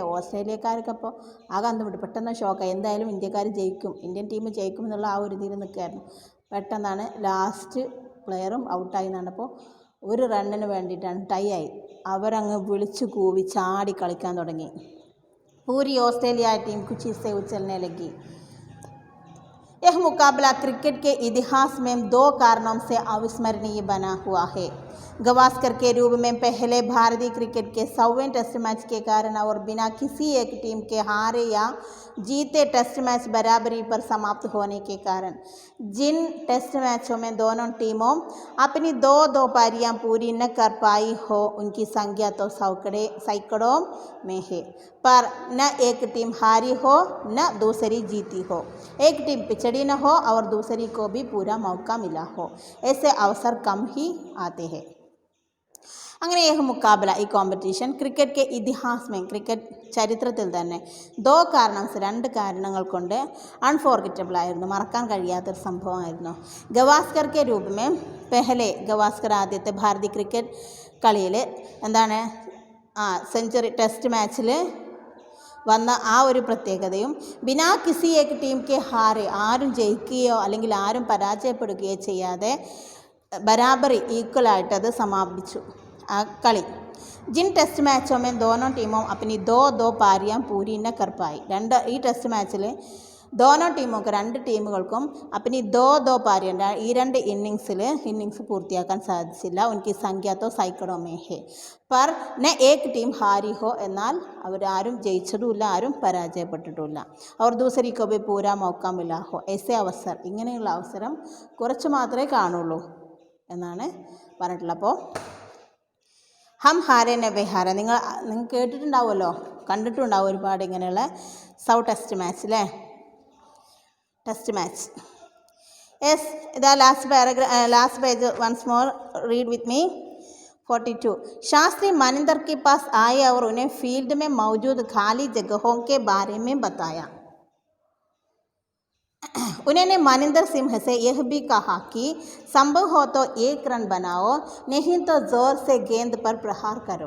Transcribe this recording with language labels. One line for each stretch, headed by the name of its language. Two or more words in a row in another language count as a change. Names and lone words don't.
Malayalam: ഓസ്ട്രേലിയക്കാർക്കപ്പോൾ ആകെ അന്തം വിട്ടു, പെട്ടെന്ന് ഷോക്കായി. എന്തായാലും ഇന്ത്യക്കാർ ജയിക്കും, ഇന്ത്യൻ ടീം ജയിക്കും എന്നുള്ള ആ ഒരു ഇതിൽ നിൽക്കുകയായിരുന്നു. പെട്ടെന്നാണ് ലാസ്റ്റ് പ്ലെയറും ഔട്ടായി നടന്നപ്പോൾ ഒരു റണ്ണിന് വേണ്ടിയിട്ടാണ് ടൈ ആയി. അവരങ്ങ് വിളിച്ചു കൂവി ചാടി കളിക്കാൻ തുടങ്ങി.
Hindi: पूरी ऑस्ट्रेलिया टीम खुशी से उछलने लगी. यह मुकाबला क्रिकेट के इतिहास में 2 कारणों से अविस्मरणीय बना हुआ है. गवास्कर के रूप में पहले भारतीय क्रिकेट के 100वें टेस्ट मैच के कारण और बिना किसी एक टीम के हारे या जीते टेस्ट मैच बराबरी पर समाप्त होने के कारण. जिन टेस्ट मैचों में दोनों टीमों अपनी 2 पारियां पूरी न कर पाई हो, उनकी संख्या तो सैकड़ों में है, पर न एक टीम हारी हो न दूसरी जीती हो. एक टीम पिछड़ी न हो और दूसरी को भी पूरा मौका मिला हो. ऐसे अवसर कम ही आते हैं.
Malayalam: അങ്ങനെ
Hindi: एक मुकाबला,
Malayalam: ഈ കോമ്പറ്റീഷൻ
Hindi: क्रिकेट के इतिहास
Malayalam: ക്രിക്കറ്റ് ചരിത്രത്തിൽ തന്നെ 2 കാരണംസ് 2 കാരണങ്ങൾ കൊണ്ട് അൺഫോർഗറ്റബിൾ ആയിരുന്നു, മറക്കാൻ കഴിയാത്തൊരു സംഭവമായിരുന്നു.
Hindi: गवास्कर के रूप में पहले,
Malayalam: ഗവാസ്കർ ആദ്യത്തെ ഭാരതീയ ക്രിക്കറ്റ് കളിയിൽ എന്താണ് സെഞ്ചുറി ടെസ്റ്റ് മാച്ചിൽ വന്ന ആ ഒരു പ്രത്യേകതയും,
Hindi: बिना किसी एक टीम के हारे,
Malayalam: ആരും ജയിക്കുകയോ അല്ലെങ്കിൽ ആരും പരാജയപ്പെടുകയോ ചെയ്യാതെ ബരാബറി ഈക്വലായിട്ടത് സമാപിച്ചു ആ കളി.
Hindi: जिन टेस्ट मैचों में दोनों टीमों अपनी दो दो पारियां पूरी न कर पाई
Malayalam: ഈ ടെസ്റ്റ് മാച്ചിൽ
Hindi: दोनों टीमों को
Malayalam: രണ്ട് ടീമുകൾക്കും
Hindi: अपनी दो दो पारियां
Malayalam: ഈ രണ്ട് ഇന്നിങ്സ് പൂർത്തിയാക്കാൻ സാധിച്ചില്ല
Hindi: उनकी संख्या तो सैकड़ों में है पर न एक टीम हारी हो
Malayalam: എന്നാൽ അവരാരും ജയിച്ചതുമില്ല ആരും പരാജയപ്പെട്ടിട്ടുമില്ല
Hindi: और दूसरी को भी पूरा मौका मिला हो ऐसे अवसर
Malayalam: ഇങ്ങനെയുള്ള അവസരം കുറച്ച് മാത്രമേ കാണുള്ളൂ എന്നാണ് പറഞ്ഞിട്ടുള്ളത്. അപ്പോൾ
Hindi: हम हारे नवे हारा
Malayalam: നിങ്ങൾ കേട്ടിട്ടുണ്ടാവുമല്ലോ, കണ്ടിട്ടുണ്ടാവും ഒരുപാട് ഇങ്ങനെയുള്ള ടെസ്റ്റ് മാച്ച് അല്ലേ, ടെസ്റ്റ് മാച്ച്.
English: യെസ്, ഇതാ last page once more read with me. 42.
Hindi: शास्त्री मनिंदर के पास आए और उन्हें फील्ड में मौजूद खाली जगहों के बारे में बताया. उन्होंने मनिंदर सिंह से यह भी कहा कि संभव हो तो एक रन बनाओ, नहीं तो जोर से गेंद पर प्रहार करो.